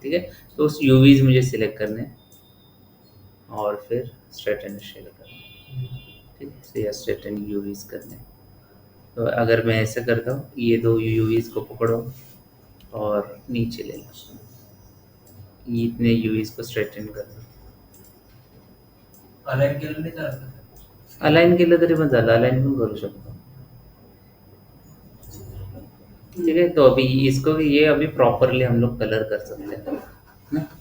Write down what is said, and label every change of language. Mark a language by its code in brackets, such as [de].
[hi] ठीक है, तो उस यूवीज मुझे सिलेक्ट करने हैं और फिर स्ट्रेटन शेल करना है। ठीक है, तो या स्ट्रेटन यूवीज करने हैं। तो अगर मैं ऐसे करता हूँ, ये दो यूवीज को पकड़ो और नीचे ले लो, ये इतने यूवीज को स्ट्रेटन कर दो। [mr] अलाइन केलं नाही चालत. अलाइन केलं तरी पण झालं, अलाइन पण करू शकतो। [hi] ठीक है, तो अभी इसको ये अभी प्रॉपरली हम लोग कलर कर सकते हैं ना।